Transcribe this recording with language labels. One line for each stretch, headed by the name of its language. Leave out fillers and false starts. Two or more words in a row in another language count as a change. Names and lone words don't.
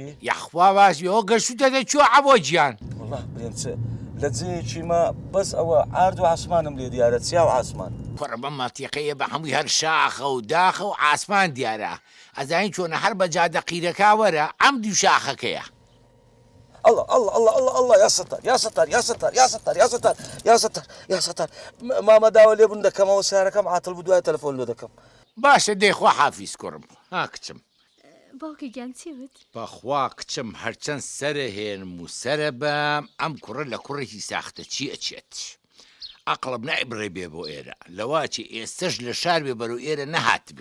Central Kurdish: یەخوا باشی ئەوە گەشتوتەتە چۆ عەبۆ گیان. وەڵڵا برێم چ لە جێیەکیمە بەس ئەوە ئارد و عاسمانم لێ دیارە چیا و عاسمان کوڕە بەم ماتیقەیە بە هەمووی هەر شاخە و داخە و ئاسمان دیارە ئەزانین چۆنە هەر بە جادە قیرەکا وەرە ئەم دوو شاخەکەیە.
Arabic: الله الله الله الله الله يا ستار يا ستار يا ستار يا ستار يا ستار يا ستار يا ستار
Central Kurdish: ماما داوە لێ بوون دەکەمەوە سیارەکەم عاتڵ بوو دوای تەلەفۆن لێ دەکەم. باشە دەیخوا حافیز کوڕم ها کچم. باوکی گیان چی وت؟ بەخوا کچم هەرچەند سەرە هێنم و سەرە بەم ئەم کوڕە لە کوڕێکی ساختە چی ئەچێت. عەقڵم نایبڕێ بێ بۆ ئێرە لەواچی ئێستش لە شار بێ بەرەو ئێرە نەهات بێ.